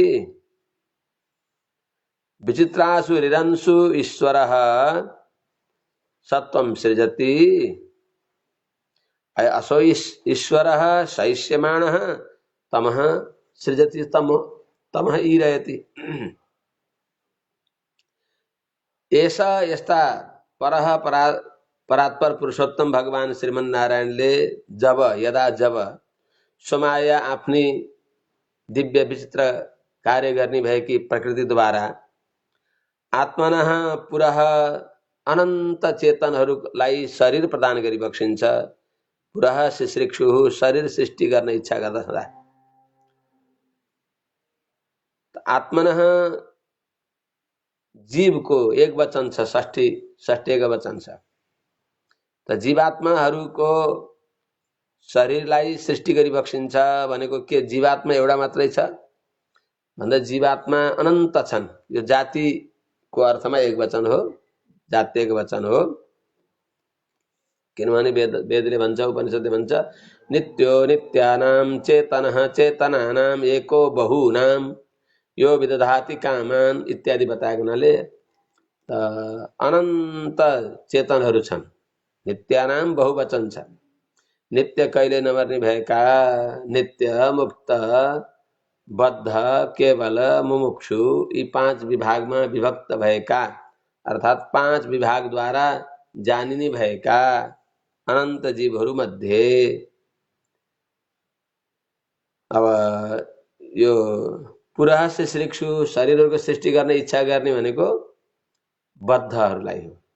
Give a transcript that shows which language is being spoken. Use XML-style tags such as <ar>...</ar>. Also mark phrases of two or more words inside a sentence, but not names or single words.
<sa>विचित्रासु रिरंसु ईश्वरः सत्त्वं सृजति असो ईश्वरः शयिष्यमाणः तमः सृजति तमः ईरयति।</sa> <ne>ऐसा यस्ता परः परात्पर पुरुषोत्तम भगवान श्रीमन्नारायणले जब स्वमाया आफ्नी दिव्य विचित्र कार्य गर्ने भएकी प्रकृतिद्वारा</ne> <sa>आत्मनः पुरः</sa> <ne>अनन्त चेतनहरूलाई शरीर प्रदान गरिबक्सिन्छ।</ne> <sa>पुरः शिश्रिक्षुः</sa> <ne>शरीर सृष्टि गर्न इच्छा गर्दा आत्मनः जीवको एक वचन छ, षष्ठीको वचन छ। त जीवात्माहरूको शरीरलाई सृष्टि गरिबक्सिन्छ भनेको के जीवात्मा एउटा मात्रै छ भन्दा जीवात्मा अनन्त छन्। यो जातिको अर्थमा एक वचन हो, जात्यको वचन हो। किनभने वेदले भन्छ, उपनिषदले भन्छ</ne> <sa>नित्यो नित्यानां चेतनः चेतनानां एको बहुनां यो विदधाति कामान</sa> <ne>इत्यादि बताएको हुनाले अनन्त चेतनहरू छन्। नित्यानां बहुवचन छ। नित्य कहिले नमर्ने भएका, नित्य, मुक्त, बद्ध, केवल, मुमुक्षु यी पांच विभागमा विभक्त भएका अर्थात् पांच विभागद्वारा जानिने भएका अनन्त जीवहरू मध्ये अब यो</ne> <sa>पुरः शिश्रिक्षु</sa> <ne>शरीरहरूको सृष्टि गर्ने इच्छा गर्ने भनेको बद्धहरूलाई हो।</ne>